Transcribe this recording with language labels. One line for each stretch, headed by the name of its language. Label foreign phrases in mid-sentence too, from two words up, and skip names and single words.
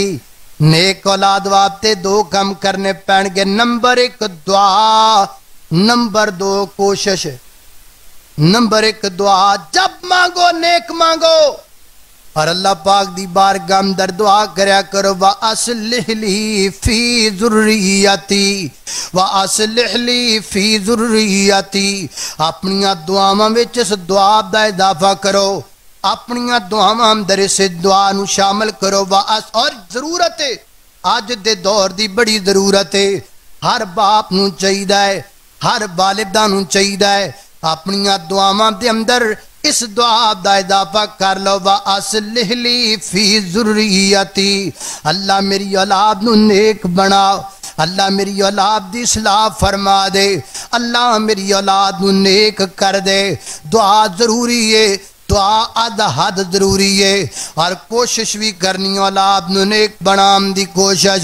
Punjabi: نیک اولاد واسطے دو کام کرنے پین گے، نمبر ایک دعا، نمبر دو کوشش۔ نمبر ایک دعا، جب مانگو نیک مانگو، اور اللہ پاک دی بارگاہ اندر دعا کریا کرو،
Arabic: وَأَصْلِحْ لِي فِي ذُرِّيَّتِي، وَأَصْلِحْ لِي فِي ذُرِّيَّتِي،
Punjabi: اپنیاں دعاواں وچ اس دعا دا اضافہ کرو، اپنیاں دعاواں اندر اس دعا نو شامل کرو، اور ضرورت ہے آج دے دور دی بڑی ضرورت ہے، ہر باپ نو چاہیدا ہے، ہر والدہ نو چاہیدا ہے اپنیاں دعاواں دے اندر اس دعا دا اضافہ کر لو،
Arabic: وَأَصْلِحْ لِي فِي ذُرِّيَّتِي،
Punjabi: اللہ میری اولاد نو نیک بناؤ، اللہ میری اولاد دی اصلاح فرما دے، اللہ میری اولاد نو نیک کر دے۔ دعا ضروری ہے، دعا اد حد ضروری ہے، اور کوشش بھی کرنی اولاد نو نیک بنام دی کوشش۔